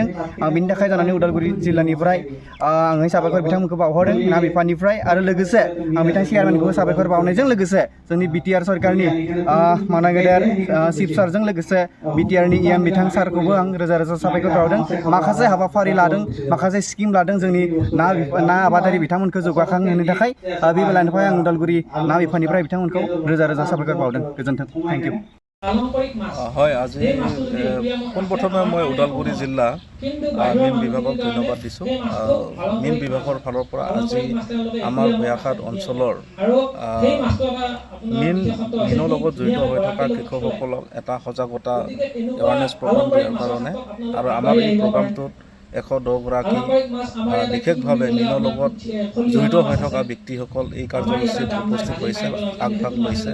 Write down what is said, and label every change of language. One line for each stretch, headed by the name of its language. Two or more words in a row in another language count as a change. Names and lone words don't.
Bodo: आं बिनि थाखाय जानानै उदालगुरि जिल्लानिफ्राय आङो साबायखर बिथांमोनखौ बावहरदों ना बिफाननिफ्राय, आरो लोगोसे आं बिथां चेयारमेनखौबो साबायखर बावनायजों लोगोसे जोंनि BTR सरकारनि माना गेदेर चिफ सारजों लोगोसे BTRनि EM बिथां सारखौबो आं रोजा रोजा साबायखर बावदों। माखासे हाबाफारि लादों, माखासे स्किम लादों जोंनि ना आबादारि बिथांमोनखौ जौगाखां होनो थाखाय। बे बेलानिफ्राय आं उदालगुरि ना बिफाननिफ्राय बिथांमोनखौ रोजा रोजा साबायखर बावदों। गोजोन्थों।
English: thank you.
Assamese: হয়, আজি পোনপ্ৰথমে মই ওদালগুৰি জিলা মীন বিভাগক ধন্যবাদ দিছোঁ। মীন বিভাগৰ ফালৰ পৰা আজি আমাৰ ভুয়াঘাট অঞ্চলৰ মীনৰ লগত জড়িত হৈ থকা কৃষকসকলক এটা সজাগতা
English: awareness program
Assamese: দিয়াৰ কাৰণে, আৰু আমাৰ এই প্ৰগ্ৰামটোত 110 গৰাকী বিশেষভাৱে মীনৰ লগত জড়িত হৈ থকা ব্যক্তিসকল এই কাৰ্যসূচীত উপস্থিত হৈছে, আগভাগ লৈছে।